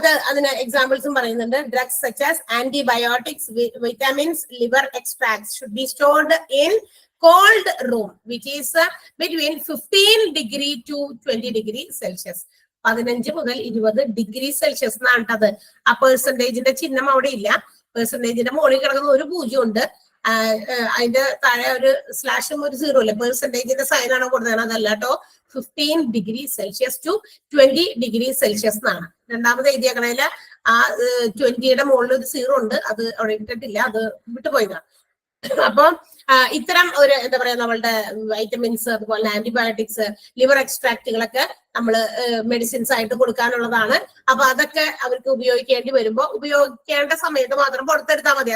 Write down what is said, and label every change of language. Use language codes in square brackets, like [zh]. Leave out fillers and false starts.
[ml] അതിന് എക്സാമ്പിൾസും പറയുന്നുണ്ട്. [en] Drugs such as antibiotics, vitamins, liver extracts should be stored in cold room which is between 15 degree to 20 degree Celsius. [ml] 15 മുതൽ 20 degree Celsius എന്നാണ് അത്. ആ പെർസെന്റേജിന്റെ ചിഹ്നം അവിടെ ഇല്ല. പെർസെന്റേജിന്റെ മുകളിൽ കിടക്കുന്ന ഒരു 0 ഉണ്ട്, അതിന്റെ താഴെ ഒരു സ്ലാഷും ഒരു 0 ഇല്ല. പെർസെന്റേജിന്റെ സൈനാണ് കൊടുത്തത്, അതല്ല കേട്ടോ. [en] 15 degree Celsius to 20 degree Celsius എന്നാണ്. [ml] രണ്ടാമത് എഴുതിയേക്കണേല് ആ 20യുടെ മുകളിൽ ഒരു 0 ഉണ്ട്, അത് അവിടെ ഇട്ടിട്ടില്ല, അത് വിട്ടുപോയതാണ്. അപ്പൊ ഇത്തരം ഒരു എന്താ പറയാ നമ്മളുടെ വൈറ്റമിൻസ്, അതുപോലെ ആന്റിബയോട്ടിക്സ്, ലിവർ എക്സ്ട്രാക്റ്റുകളൊക്കെ നമ്മൾ മെഡിസിൻസ് ആയിട്ട് കൊടുക്കാനുള്ളതാണ്. അപ്പൊ അതൊക്കെ അവർക്ക് ഉപയോഗിക്കേണ്ടി വരുമ്പോൾ ഉപയോഗിക്കേണ്ട സമയത്ത് മാത്രം പുറത്തെടുത്താൽ മതി.